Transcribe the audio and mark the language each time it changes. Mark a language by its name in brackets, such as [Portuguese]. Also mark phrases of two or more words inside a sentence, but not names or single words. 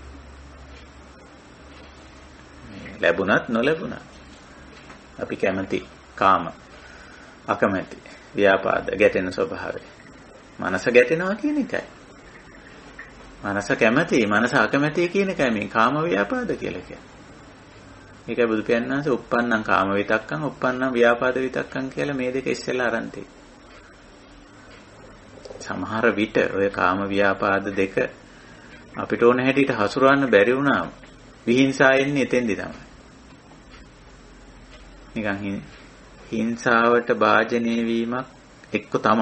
[Sinhala] ලැබුණත් නොලැබුණත් අපි කැමති කාම අකමැති ව්‍යාපාද ගැටෙන ස්වභාවය. මනස ගැටෙනවා කියන එකයි. මනස කැමති, මනස අකමැති කියන එකයි මේ කාම ව්‍යාපාද කියලා කියන්නේ. ඒකයි බුදු පියාණන් වහන්සේ [Pali] uppannam කාම විතක්කං uppannam ව්‍යාපාද විතක්කං [Sinhala] කියලා මේ දෙක ඉස්සෙල්ලා අරන් තියෙන්නේ. සමහර විට ඔය කාම ව්‍යාපාද දෙක අපිට ඕන හැටියට හසුරවන්න බැරි වුණාම විහිංසාව එන්නේ එතෙන්දි තමයි. නිකන් හිංසාවට භාජනය වීමක් එක්ක තමයි.